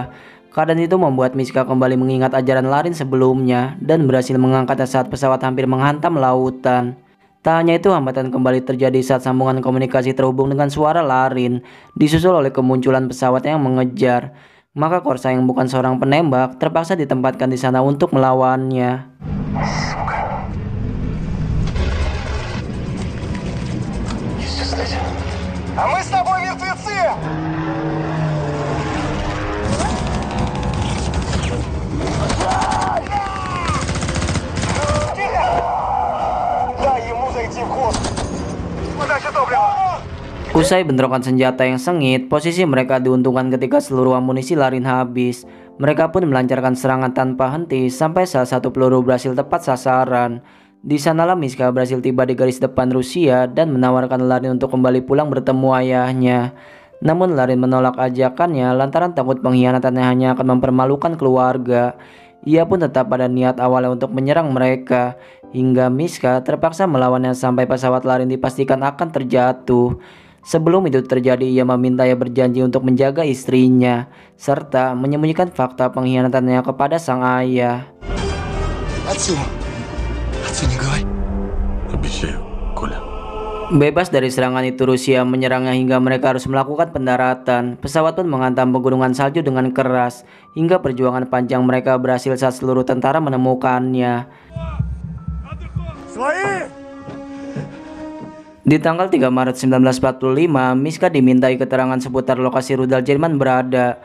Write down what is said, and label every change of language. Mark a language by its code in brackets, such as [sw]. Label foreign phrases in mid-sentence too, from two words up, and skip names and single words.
[id] Keadaan itu membuat Miska kembali mengingat ajaran Larin sebelumnya dan berhasil mengangkatnya saat pesawat hampir menghantam lautan. Tak hanya itu, hambatan kembali terjadi saat sambungan komunikasi terhubung dengan suara Larin, disusul oleh kemunculan pesawat yang mengejar. Maka Korsa yang bukan seorang penembak terpaksa ditempatkan di sana untuk melawannya. [ru] А мы с тобой мертвецы! Дай ему зайти в ход. Подача топлива. [id] Usai bentrokan senjata yang sengit, posisi mereka diuntungkan ketika seluruh amunisi Larin habis. Mereka pun melancarkan serangan tanpa henti sampai salah satu peluru berhasil tepat sasaran. Di sanalah Miska berhasil tiba di garis depan Rusia dan menawarkan Larin untuk kembali pulang bertemu ayahnya. Namun Larin menolak ajakannya lantaran takut pengkhianatannya hanya akan mempermalukan keluarga. Ia pun tetap pada niat awalnya untuk menyerang mereka, hingga Miska terpaksa melawannya sampai pesawat Larin dipastikan akan terjatuh. Sebelum itu terjadi, ia meminta ia berjanji untuk menjaga istrinya, serta menyembunyikan fakta pengkhianatannya kepada sang ayah. [ru] Отцу не говори. Обещаю, Коля. [id] Bebas dari serangan itu, Rusia menyerangnya hingga mereka harus melakukan pendaratan. Pesawat pun menghantam pegunungan salju dengan keras, hingga perjuangan panjang mereka berhasil saat seluruh tentara menemukannya. Di tanggal 3 Maret 1945, Miska dimintai keterangan seputar lokasi rudal Jerman berada.